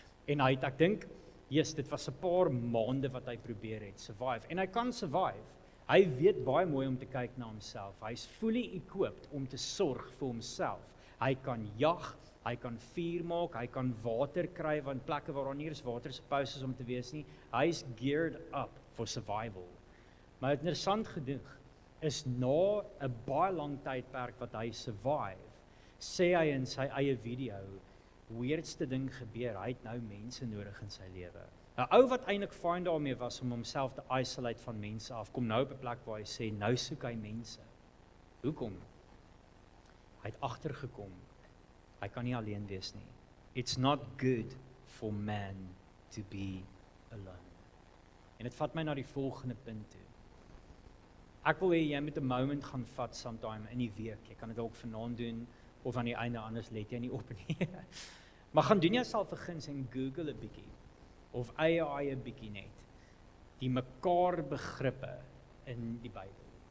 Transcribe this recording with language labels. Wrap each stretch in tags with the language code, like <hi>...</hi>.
<af>En hy het, ek dink, dit was 'n paar maande wat hy probeer het, survive. En hy kan survive. Hy weet baie mooi om te kyk na homself. Hy's fully equipped om te sorg vir homself. Hy kan jag, hy kan vuur maak, hy kan water kry, want plekke waar daar nie is water supposed om te wees nie.</af> <en>Hy's geared up for survival.</en> <af>Maar interessant genoeg is na 'n baie lang tydperk wat hy survive, sê hy in sy eie video, weirdste ding gebeur, hy het nou mense nodig in sy lewe. 'n Ou wat eintlik fine daarmee was om homself te isolate van mense af, kom nou op 'n plek waar hy sê, nou soek hy mense. Hoekom? Hy het agtergekom, hy kan nie alleen wees nie.</af> <en>It's not good for man to be alone.</en> <af>En dit vat my na die volgende punt toe. Ek wil hê jy moet 'n moment gaan vat sometime in die week. Jy kan dit ook vanaand doen, of aan die einde, anders let jy nie op nie. Maar gaan doen jouself 'n guns en Google 'n bietjie, of AI 'n bietjie net, die mekaar begrippe in die Bybel.</af>